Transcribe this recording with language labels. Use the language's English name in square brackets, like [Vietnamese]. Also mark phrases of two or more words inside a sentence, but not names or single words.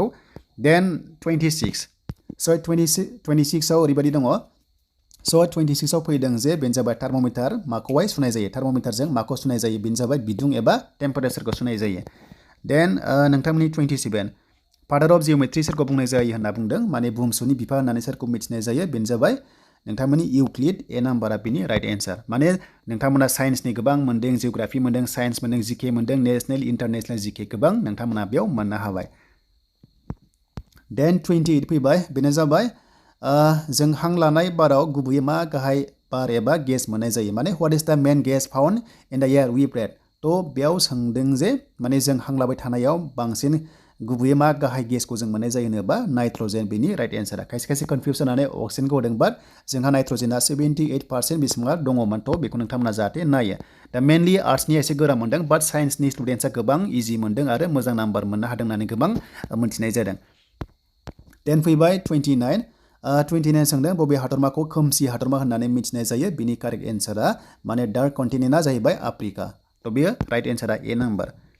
[Bodo] देन 26 स' 26आव ओरैबायदि दङ स' 26आव फैदों जे बेनो जाबाय थार्म'मिटार माखौहाय सुनाय जायो थार्म'मिटारजों माखौ सुनाय जायो बेनो जाबाय बिदुं एबा टेम्पारेचारखौ सुनाय जायो देन नोंथांमोननि 27 [English] father of geometry [Bodo] सोरखौ बुंनाय जायो होनना बुंदों माने बुहुमसुनि बिफा होननानै सोरखौ मिथिनाय जायो बेनो जाबाय नोंथांमोननि इउक्लिड ए नाम्बारा बेनि [English] right answer [Bodo] माने नोंथांमोना साइन्सनि गोबां मोनदों जिअ'ग्राफि मोनदों साइन्स मोनदों जिके मोनदों [English] national international GK [Bodo] गोबां नोंथांमोना बेयाव मोननो हाबाय देन 28 फैबाय बेनो जाबाय जों हां लानाय बाराव गुबैयै मा गाहाय बार एबा गेस मोननाय जायो माने [English] what is the main gas found in the air we breathe [Bodo] तो बेयाव सोंदों जे माने जों हां लाबाय थानायाव बांसिन गुबैयै मा गाहाय गेसखौ जों मोननाय जायो होनोबा नाइट्रजेन बेनि [English] right answer [Bodo] खायसे कन्फ्यूज जानानै अक्सिजेनखौ होदों बाट जोंहा नाइट्रजेना 78% बेसेबां दङमोन तो बेखौ नोंथांमोना जाहाथे नायो दा मेनलि आर्ट्सनिया एसे गोरा मोनदों बाट [English] science students [Bodo] गोबां इजि मोनदों आरो मोजां नाम्बार मोननो हादों होननानै गोबां मोन्थिनाय जादों देन फैबाय 29 सोंदों बबे हादरमाखौ खोमसि हादरमा होननानै मिथिनाय जायो बिनि [English] correct answer [Bodo] माने [English] dark continent [Bodo] जाहैबाय आफ्रिका तो बेयो [English] right answer [Bodo] ए नाम्बार